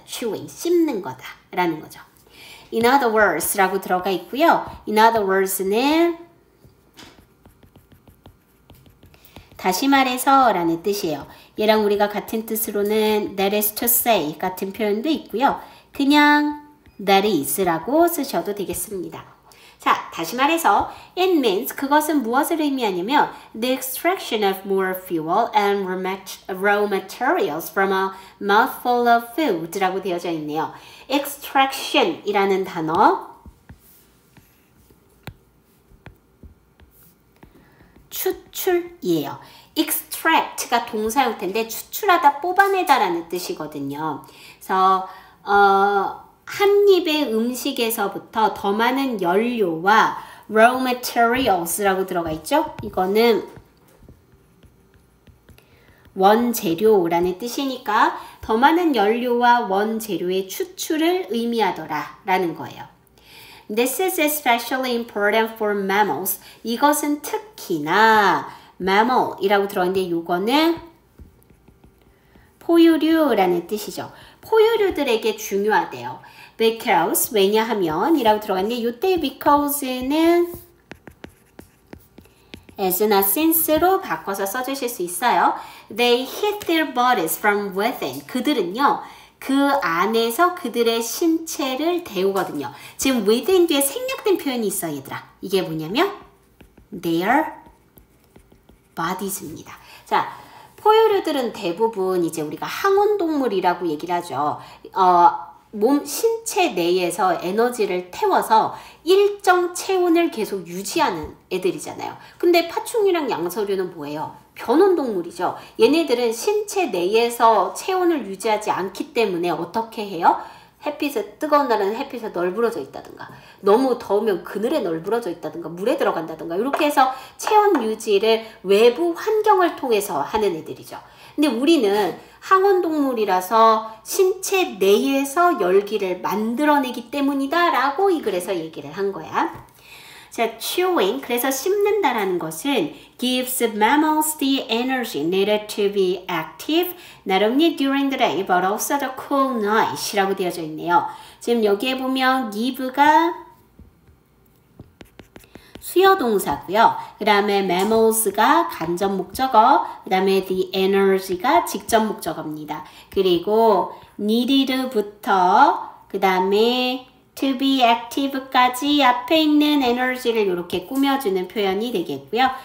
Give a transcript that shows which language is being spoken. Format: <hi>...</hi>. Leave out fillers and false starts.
<ko>chewing, 씹는 거다 라는 거죠.</ko> <en>In other words</en> <ko>라고 들어가 있고요.</ko> <en>In other words</en> <ko>는 다시 말해서 라는 뜻이에요. 얘랑 우리가 같은 뜻으로는</ko> <en>that is to say</en> <ko>같은 표현도 있고요. 그냥</ko> <en>that is</en> <ko>라고 쓰셔도 되겠습니다. 자, 다시 말해서</ko> <en>it means</en> <ko>그것은 무엇을 의미하냐면</ko> <en>the extraction of more fuel and raw materials from a mouthful of food</en> <ko>라고 되어져 있네요. extraction 이라는 단어 추출이에요. extract가 동사 형태인데 추출하다, 뽑아내다 라는 뜻이거든요. 그래서 한 입의 음식에서부터 더 많은 연료와</ko> <en>raw materials</en> <ko>라고 들어가 있죠. 이거는 원재료라는 뜻이니까 더 많은 연료와 원재료의 추출을 의미하더라 라는 거예요.</ko> <en>This is especially important for mammals.</en> <ko>이것은 특히나 mammal이라고 들어있는데 이거는 포유류라는 뜻이죠. 포유류들에게 중요하대요.</ko> <en>Because,</en> <ko>왜냐하면 이라고 들어갔는데 이때 because는 as나 since로 바꿔서 써주실 수 있어요.</ko> <en>They hit their bodies from within.</en> <ko>그들은요. 그 안에서 그들의 신체를 데우거든요. 지금 within 뒤에 생략된 표현이 있어 얘들아. 이게 뭐냐면 their bodies입니다. 자, 포유류들은 대부분 이제 우리가 항온동물이라고 얘기를 하죠. 몸 신체 내에서 에너지를 태워서 일정 체온을 계속 유지하는 애들이잖아요. 근데 파충류랑 양서류는 뭐예요? 변온동물이죠. 얘네들은 신체 내에서 체온을 유지하지 않기 때문에 어떻게 해요? 햇빛에 뜨거운 날은 햇빛에 널브러져 있다든가 너무 더우면 그늘에 널브러져 있다든가 물에 들어간다든가 이렇게 해서 체온 유지를 외부 환경을 통해서 하는 애들이죠. 근데 우리는 항온동물이라서 신체 내에서 열기를 만들어내기 때문이다 라고 이 글에서 얘기를 한 거야. 자,</ko> <en>chewing,</en> <ko>그래서 씹는다라는 것은</ko> <en>gives mammals the energy needed to be active not only during the day but also the cool night</en> <ko>이라고 되어져 있네요. 지금 여기에 보면 give가 수요 동사고요. 그 다음에 mammals가 간접 목적어, 그 다음에 the energy가 직접 목적어입니다. 그리고 needed부터 그 다음에 to be active까지 앞에 있는 에너지를 이렇게 꾸며주는 표현이 되겠고요.</ko>